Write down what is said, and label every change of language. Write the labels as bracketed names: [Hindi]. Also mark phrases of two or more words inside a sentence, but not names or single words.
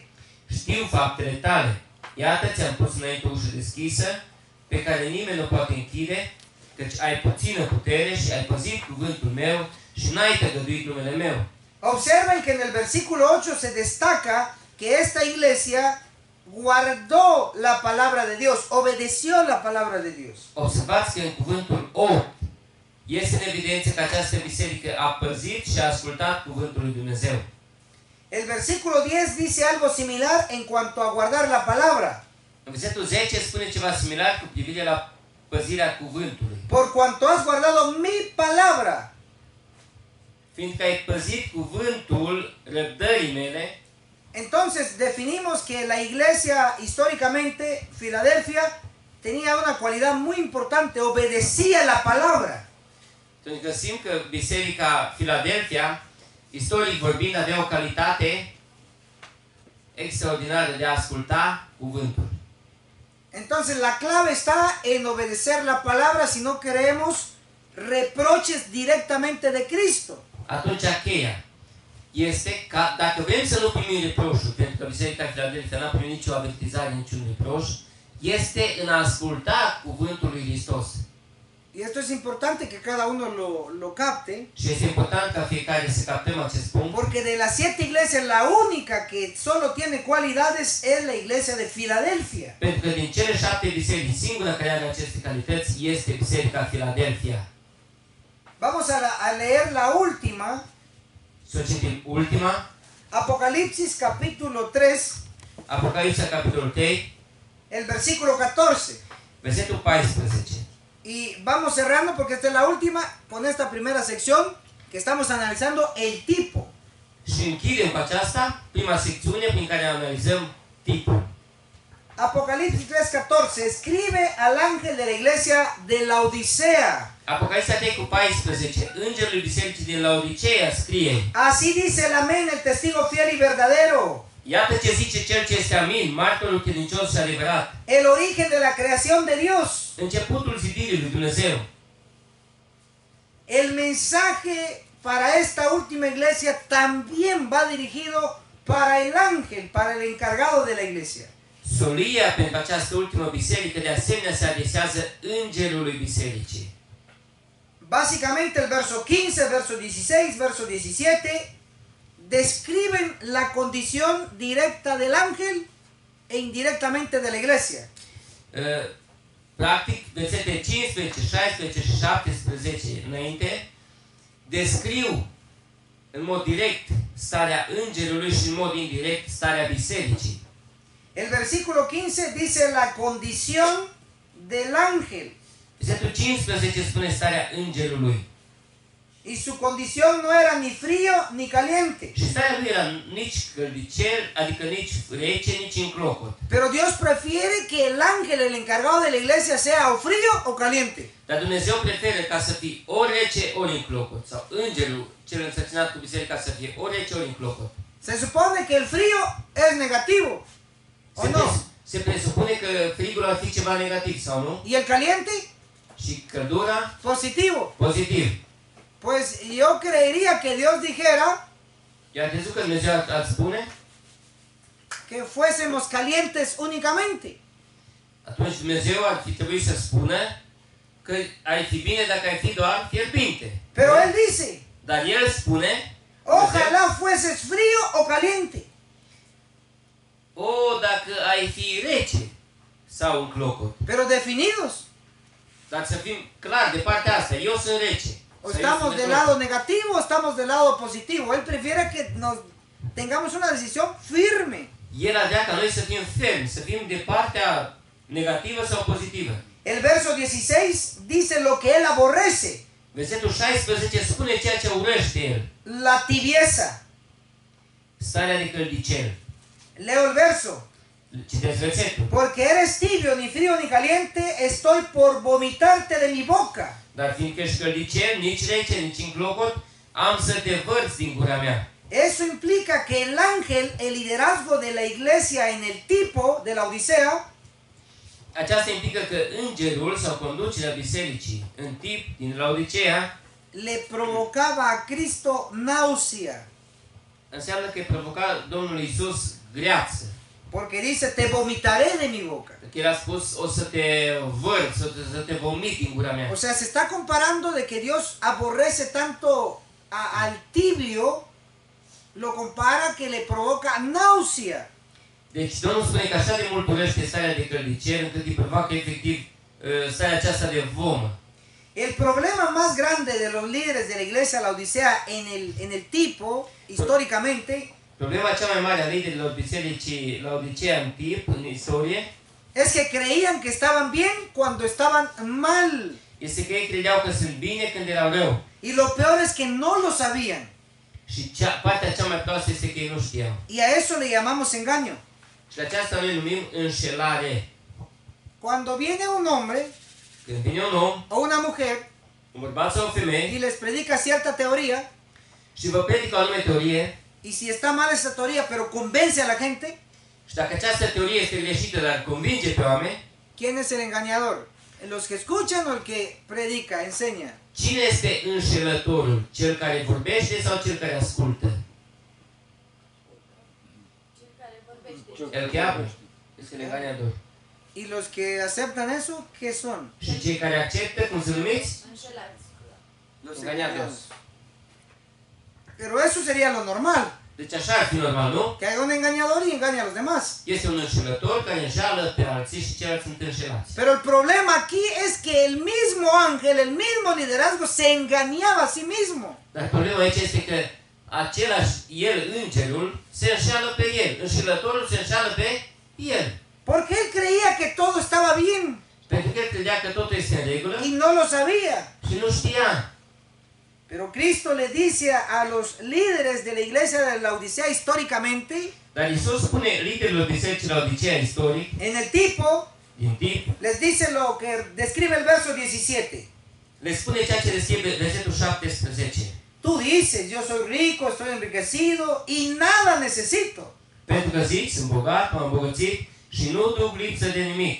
[Romanian] Știu faptele tale. Iată ți-am pus înainte o ușă deschisă, pe care nimeni nu poate închide, căci ai puțină putere și ai păzit cuvântul meu și n-ai tăgăduit numele meu. [Spanish] Observen que en el versículo 8 se destaca que esta iglesia guardó la palabra de Dios, obedeció la palabra de Dios. [Romanian] Observați că în cuvântul 8 este în evidență că această biserică a păzit și a ascultat cuvântul lui Dumnezeu. [Spanish] El versículo 10 dice algo similar en cuanto a guardar la palabra. [Romanian] În versetul 10 spune ceva similar cu privire la păzirea cuvântului. [Spanish] Por cuanto has guardado mi palabra. [Romanian] Fiindcă ai păzit cuvântul răbdării mele, [Spanish] entonces definimos que la iglesia históricamente, Filadelfia, tenía una cualidad muy importante, obedecía la palabra. [Romanian] Pentru că găsim că biserica Filadelfia, istoric vorbind, avea o calitate extraordinară de a asculta cuvântul. [Spanish] Entonces la clave está en obedecer la palabra si no queremos reproches directamente de Cristo. [Romanian] Atunci cheia este ca dacă vrem să nu primim reproșul, pentru că biserica Filadelfia n-a primit nicio avertizare, niciun reproș, este în a asculta cuvântul lui Hristos. [Spanish] Y esto es importante que cada uno lo capte. [Romanian] Și este important ca fiecare să captăm acest punct. [Spanish] Porque de las 7 iglesias, la única que solo tiene cualidades es la iglesia de Filadelfia. [Romanian] Pentru că din cele 7 biserici, singura care are aceste calități este biserica Filadelfia. [Spanish] Vamos a leer la última. [Romanian] Să citim ultima. [Spanish] Apocalipsis capítulo 3. [Romanian] Apocalipsa capitolul 3. [Spanish] El versículo 14. [Romanian] Versetul 14. [Spanish] Y vamos cerrando porque esta es la última con esta primera sección que estamos analizando el tipo. [Romanian] Și închidem cu aceasta prima secțiune prin care analizăm tipul. [Spanish] Apocalipsis 3:14 escribe al ángel de la iglesia de Laodicea. [Romanian] Apocalipsa 3:14, îngerul bisericii din Laodicea scrie: [Spanish] Así dice el amén, el testigo fiel y verdadero. [Romanian] Iată ce zice cel ce este amin, martorul credincios și adevărat. [Spanish] El origen de la creación de Dios. [Romanian] Începutul zidirii lui Dumnezeu. [Spanish] El mensaje para esta última iglesia también va dirigido para el ángel, para el encargado de la iglesia. [Romanian] Solia pentru această ultimă biserică de asemenea se adresează îngerului bisericii. [Spanish] Básicamente el verso 15, verso 16, verso 17 describen la condición directa del ángel e indirectamente de la iglesia. [Romanian] Practic, versetele 15, 16 și 17 înainte descriu în mod direct starea îngerului și în mod indirect starea bisericii. [Spanish] El versículo 15 dice la condición del ángel. [Romanian] Versetul 15 spune starea îngerului. [Spanish] Y su condición no era ni frío ni caliente. [Romanian] Și starea lui era nici căldicel, adică nici rece, nici înclocot. [Spanish] Pero Dios prefiere que el ángel, el encargado de la iglesia, sea o frío o caliente. [Romanian] Dar Dumnezeu preferă ca să fie ori rece, ori înclocot. Sau îngerul cel însărcinat cu biserica să fie ori rece, ori înclocot. [Spanish] Se supone que el frío es negativo, ¿o no? [Romanian] Se presupune că frigul ar fi ceva negativ, sau nu? [Spanish] Y el caliente, [Romanian] Și căldura, [Spanish] positivo. [Romanian] pozitiv. [Spanish] Pues yo creería que Dios dijera [Romanian] Iar crezut că Dumnezeu ar spune, [Spanish] que fuésemos calientes únicamente. [Romanian] atunci Dumnezeu ar fi trebuit să spună că ar fi bine dacă ai fi doar fierbinte. [Spanish] Pero Él dice, [Romanian] Dar El spune, [Spanish] ojalá fueses frío o caliente. [Romanian] o, dacă ai fi rece sau înclocot. [Spanish] Pero definidos. [Romanian] Dar să fim clar de partea asta, eu sunt rece. [Spanish] O [Romanian] sau eu [Spanish] estamos [Romanian] sunt [Spanish] del [Romanian] înclocot. [Spanish] lado negativo o estamos del lado positivo. Él prefiere que nos tengamos una decisión firme. [Romanian] El vrea ca noi să fim fermi, să fim de partea negativă sau pozitivă. [Spanish] El verso 16 dice lo que Él aborrece. [Romanian] Versetul 16 spune ceea ce urăște El. [Spanish] La tibieza. [Romanian] Starea de căldicel. [Spanish] Leo el verso. [Romanian] Citesc versetul. [Spanish] Porque eres tibio, ni frío ni caliente, estoy por vomitarte de mi boca. [Romanian] Dar fiindcă ești căldicel, nici rece, nici înclocot, am să te vărți din gura mea. [Spanish] Eso implica que el ángel, el liderazgo de la iglesia en el tipo de la Odisea, [Romanian] Aceasta implică că îngerul sau conducerea bisericii în tip din Laodicea [Spanish] le provocaba a Cristo náusea. [Romanian] înseamnă că îi provoca Domnul Iisus greață. [Spanish] Porque dice, te vomitaré de mi boca. [Romanian] Că El a spus, o să te vărți, să te vomit din gura mea. [Spanish] O sea, se está comparando de que Dios aborrece tanto al tibio, lo compara que le provoca náusea. [Romanian] Deci Domnul spune că așa de mult urăște starea de căldicel încât îi provoacă efectiv starea aceasta de vomă. [Spanish] El problema más grande de los líderes de la iglesia La Odisea en el tipo, históricamente, [Romanian] Problema cea mai mare a liderilor bisericii Laodicea în tip, în istorie, [Spanish] es que creían que estaban bien cuando estaban mal. [Romanian] este că ei credeau că sunt bine când erau rău. [Spanish] Y lo peor es que no lo sabían. [Romanian] Și partea cea mai proastă este că ei nu știau. [Spanish] Y a eso le llamamos engaño. [Romanian] Și aceasta noi numim înșelare. [Spanish] Cuando viene un hombre [Romanian] Când vine un om, [Spanish] o una mujer [Romanian] un bărbat sau o femeie, [Spanish] y les predica cierta teoría, [Romanian] și vă predică o anume teorie, [Spanish] y si está mal esa teoría pero convence a la gente, [Romanian] și dacă această teorie este greșită, dar convinge pe oameni, [Spanish] ¿quién es el engañador? ¿Los que escuchan o el que predica, enseña? [Romanian] cine este înșelătorul? Cel care vorbește sau cel care ascultă? [Spanish] El que habla este el engañador. Y los que aceptan eso, ¿qué son? [Romanian] Și cei care acceptă, cum se numiți? [Spanish] Engañados. Pero eso sería lo normal, [Romanian] Deci așa ar fi normal, nu? [Spanish] que haya un engañador y engañe a los demás. [Romanian] Este un înșelător care înșeală pe alții și ceilalți sunt înșelați. [Spanish] Pero el problema aquí es que el mismo ángel, el mismo liderazgo se engañaba a sí mismo. [Romanian] Dar problema aici este că același el, îngerul, se înșeală pe el. Înșelătorul se înșeală pe el. [Spanish] Porque él creía que todo estaba bien [Romanian] Pentru că el credea că totul este în regulă [Spanish] y no lo sabía. [Romanian] și nu știa. [Spanish] Pero Cristo le dice a los líderes de la iglesia de la Odisea históricamente, [Romanian] Dar Iisus spune liderilor bisericii Laodicea istoric, [Spanish] en el tipo, [Romanian] din tip, [Spanish] les dice lo que describe el verso 17. [Romanian] le spune ceea ce descrie versetul 17. [Spanish] Tú dices, yo soy rico, estoy enriquecido y nada necesito. [Romanian] Pentru că zici, sunt bogat, m-am îmbogățit și nu duc lipsă de nimic.